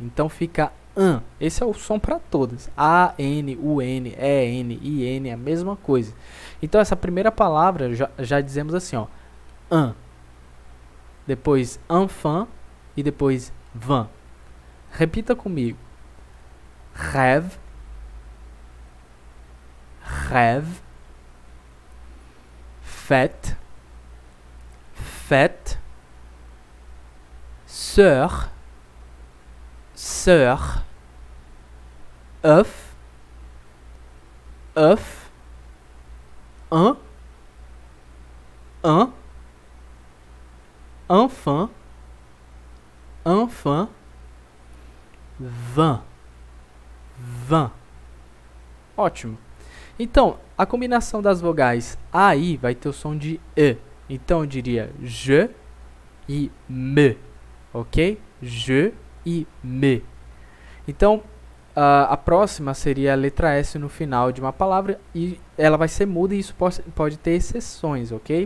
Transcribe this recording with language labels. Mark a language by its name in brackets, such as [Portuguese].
[Portuguese] Então fica an. Esse é o som para todas. A, N, U, N, E, N, I, N, é a mesma coisa. Então essa primeira palavra já dizemos assim, ó. Un. Depois enfant e depois vin. Repita comigo. [French] Rêve, rêve, fête, fête, sœur, sœur, œuf, œuf, un, enfant, enfant, vin. [Portuguese] Van. Ótimo. Então, a combinação das vogais A e I vai ter o som de E. Então, eu diria je e me. Ok? Je e me. Então, a próxima seria a letra S no final de uma palavra e ela vai ser muda e isso pode ter exceções, ok?